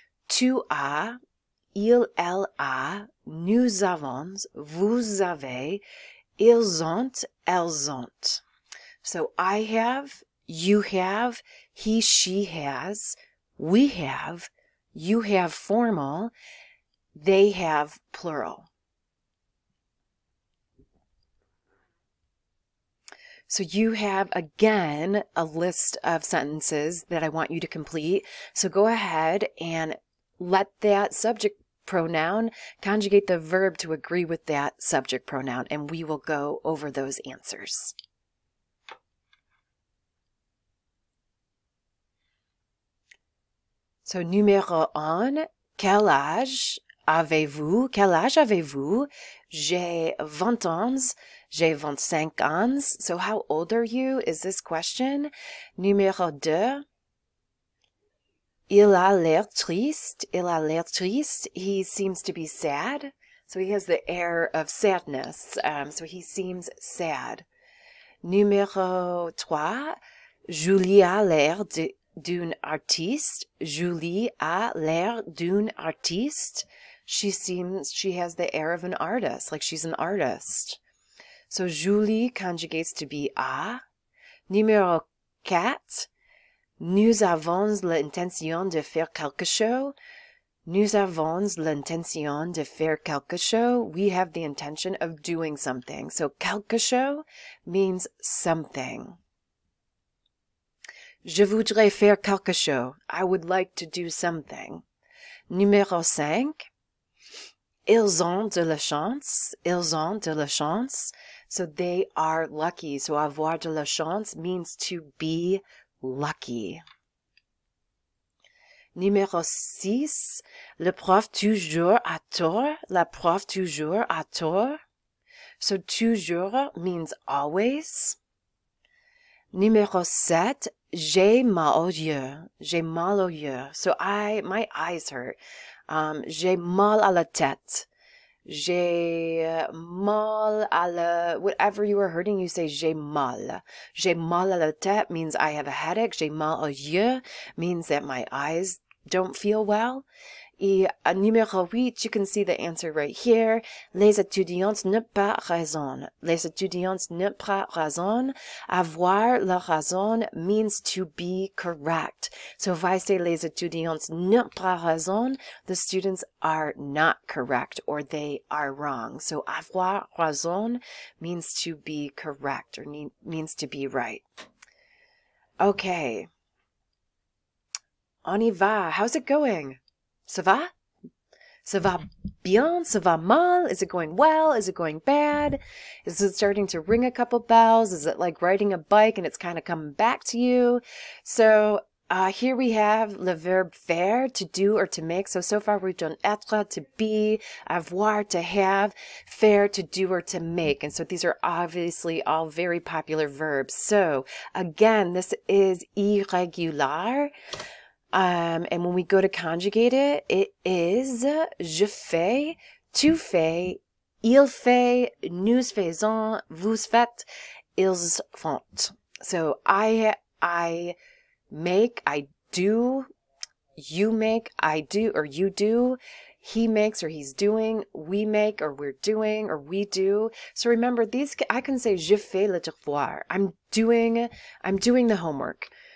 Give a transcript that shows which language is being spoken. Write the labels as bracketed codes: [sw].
[fr] Tu as, il, elle a, nous avons, vous avez, ils ont, elles ont. [en] So I have, you have, he, she has, we have, you have formal, they have plural. So you have, again, a list of sentences that I want you to complete. So go ahead and let that subject pronoun conjugate the verb to agree with that subject pronoun, and we will go over those answers. [fr] So numéro 1, quel âge avez-vous? Quel âge avez-vous? J'ai 20 ans. J'ai 25 ans. [en] So how old are you is this question. [fr] Numéro 2. Il a l'air triste. [en] Il a l'air triste. He seems to be sad. So he has the air of sadness. So he seems sad. [fr] Numéro 3. Julie a l'air d'une artiste. Julie a l'air d'une artiste. [en] She has the air of an artist, like she's an artist. So Julie conjugates to be a. [fr] Numéro 4. Nous avons l'intention de faire quelque chose. Nous avons l'intention de faire quelque chose. [en] We have the intention of doing something. So [fr] quelque chose [en] means something. [fr] Je voudrais faire quelque chose. [en] I would like to do something. [fr] Numéro 5. Ils ont de la chance. Ils ont de la chance. [en] So they are lucky. So [fr] avoir de la chance [en] means to be lucky. [fr] Numéro 6. Le prof toujours a tort. La prof toujours a tort. [en] So toujours means always. [fr] Numéro 7. J'ai mal aux yeux. J'ai mal aux yeux. [en] So my eyes hurt. [fr] J'ai mal à la tête. J'ai mal à la... [en] Whatever you are hurting, you say [fr] j'ai mal. J'ai mal à la tête [en] means I have a headache. [fr] J'ai mal aux yeux [en] means that my eyes don't feel well. [fr] Et numéro 8, [en] you can see the answer right here. [fr] Les étudiants n'ont pas raison. Les étudiants n'ont pas raison. Avoir la raison [en] means to be correct. So if I say [fr] les étudiants n'ont pas raison, [en] the students are not correct or they are wrong. So [fr] avoir raison [en] means to be correct or means to be right. Okay. [fr] On y va. [en] How's it going? [fr] Ça va? Ça va bien? Ça va mal? [en] Is it going well? Is it going bad? Is it starting to ring a couple bells? Is it like riding a bike and it's kind of coming back to you? So here we have le verb faire, to do or to make. So far we've done être, to be, avoir, to have, faire, to do or to make. And so these are obviously all very popular verbs. So again, this is irregular. And when we go to conjugate it, it is [fr] je fais, tu fais, il fait, nous faisons, vous faites, ils font. [en] So I make, I do, you make, I do, or you do, he makes, or he's doing, we make, or we're doing, or we do. So remember, these, I can say [fr] je fais le devoir. [en] I'm doing the homework.